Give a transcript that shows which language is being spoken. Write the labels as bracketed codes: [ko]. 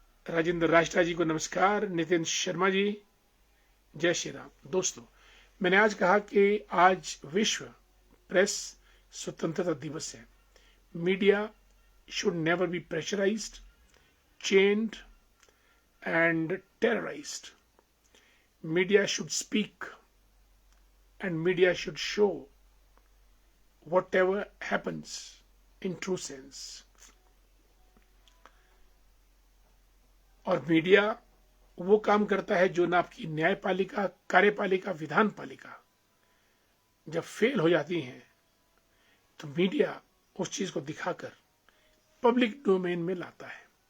[hi] राजेंद्र राष्ट्रा जी को नमस्कार। नितिन शर्मा जी जय श्री राम। दोस्तों, मैंने आज कहा कि आज विश्व प्रेस स्वतंत्रता दिवस है। [en] Media should never be pressurised, chained and terrorized. Media should speak and media should show whatever happens in true sense. [hi] और मीडिया वो काम करता है जो ना आपकी न्यायपालिका, कार्यपालिका, विधान पालिका जब फेल हो जाती हैं तो मीडिया उस चीज को दिखाकर पब्लिक डोमेन में लाता है।